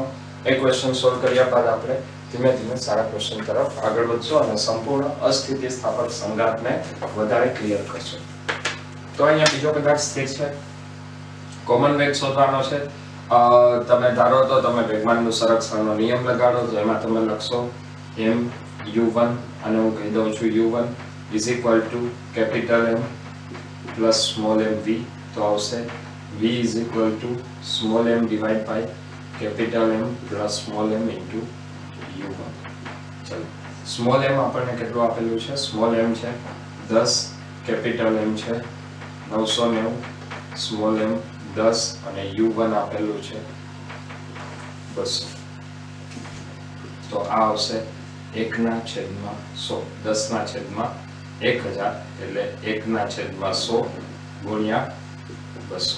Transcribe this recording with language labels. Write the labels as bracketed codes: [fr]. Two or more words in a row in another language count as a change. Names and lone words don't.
[gu] એ ક્વેશ્ચન સોલ્વ કર્યા બાદ આપણે ધીમે ધીમે સારા ક્વેશ્ચન તરફ આગળ વધશું અને સંપૂર્ણ અસ્થિતિસ્થાપક સંઘાતને વધારે ક્લિયર કરશું. તો અહીંયા બીજો પદાર્થ સ્થિર છે, કોમન વેગ શોધવાનો છે. તમે ધારો તો તમે વેગમાનનું સંરક્ષણનો નિયમ લગાડો તો એમાં તમે લખશો m u1 અને હું કહી દઉં છું [en] u1 is equal to capital M plus small m v. [gu] તો આવશે [en] v is equal to small m divided by capital M plus small m into u1. [gu] ચલો સ્મોલ m આપણને કેટલું આપેલું છે? સ્મોલ m છે 10, કેપિટલ m છે 990, સ્મોલ m 10 અને u1 આપેલું છે 200. તો આ આવશે 1/100, 10/1000 એટલે 1/100 ગુણ્યા 200.